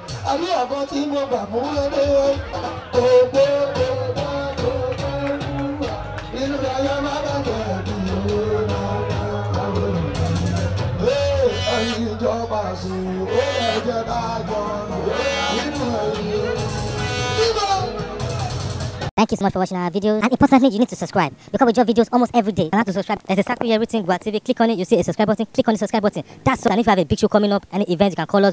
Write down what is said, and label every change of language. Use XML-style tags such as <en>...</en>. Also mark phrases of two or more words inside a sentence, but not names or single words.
<yo>Àdúrà kan tí mo gbà fún Adéyẹmí, kò gbé, kò tọ́, kò pẹ́ mú wá. Ìlú Ọ̀yọ́ má bàjẹ́ jù. Ee, ẹ̀yin ìjọba sùn, ó yẹ jẹ́ ká jọ nínú ẹ̀yin.</yo> <en>Thank you so much for watching our videos. And importantly, you need to subscribe because we drop videos almost every day. And how to subscribe? There's a circle here written Gua T V. Click on it, you see a subscribe button. Click on the subscribe button. That's so. And if you have a big show coming up, any event, you can call us.</en>